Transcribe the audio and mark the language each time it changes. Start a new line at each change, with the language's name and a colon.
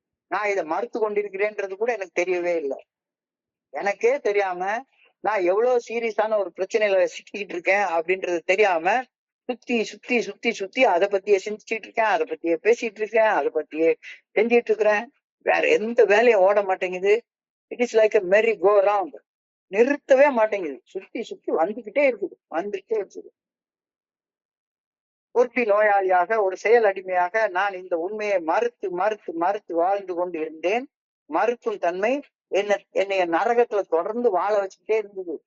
Tamil: நான் இதை மறுத்து கொண்டிருக்கிறேன்றது கூட எனக்கு தெரியவே இல்லை. எனக்கே தெரியாம நான் எவ்வளவு சீரியஸான ஒரு பிரச்சனையில சிக்கிக்கிட்டு இருக்கேன் அப்படின்றது தெரியாம சுத்தி சுத்தி சுத்தி சுத்தி அதை பத்தியே சிந்திச்சுட்டு இருக்கேன், அதை பத்தியே பேசிட்டு இருக்கேன், அதை பத்தியே செஞ்சிட்டு இருக்கிறேன். வேற எந்த வேலையும் ஓட மாட்டேங்குது.
English: It is like a merry go round.
Tamil: நிறுத்தவே மாட்டேங்குது. சுத்தி சுத்தி வந்துகிட்டே இருக்குது, வந்துகிட்டே இருக்குது. ஒருத்தி நோயாளியாக, ஒரு செயல் அடிமையாக நான் இந்த உண்மையை மறுத்து மறுத்து மறுத்து வாழ்ந்து கொண்டு இருந்தேன். மறுக்கும் தன்மை என்னைய நரகத்துல தொடர்ந்து வாழ வச்சுக்கிட்டே இருந்தது.